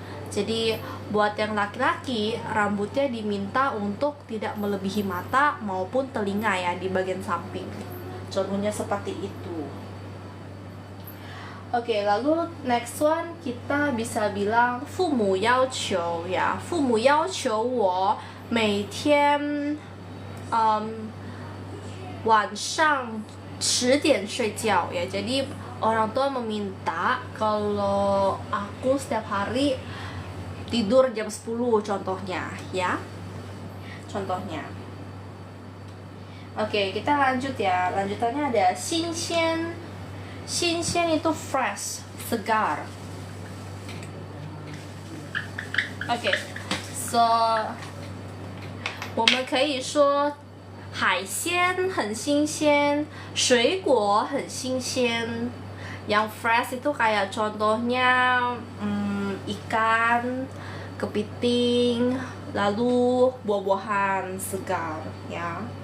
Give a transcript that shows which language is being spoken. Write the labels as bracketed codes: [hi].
[id] Jadi buat yang laki-laki rambutnya diminta untuk tidak melebihi mata maupun telinga ya di bagian samping. Contohnya seperti itu. Oke, lalu [en] next one [id] kita bisa bilang [zh] 父母要求 [id] ya. [zh] 父母要求我每天晚上10点睡觉 ya. [id] Jadi orang tua meminta kalau aku setiap hari tidur jam 10 contohnya ya. Contohnya. Oke, kita lanjut ya. Lanjutannya ada 新鲜. 新鲜 itu fresh, segar. [en] Okay, so [zh] 我们可以说海鲜很新鲜，水果很新鲜。 [id] Yang fresh itu kayak contohnya ikan, kepiting, lalu buah-buahan segar ya.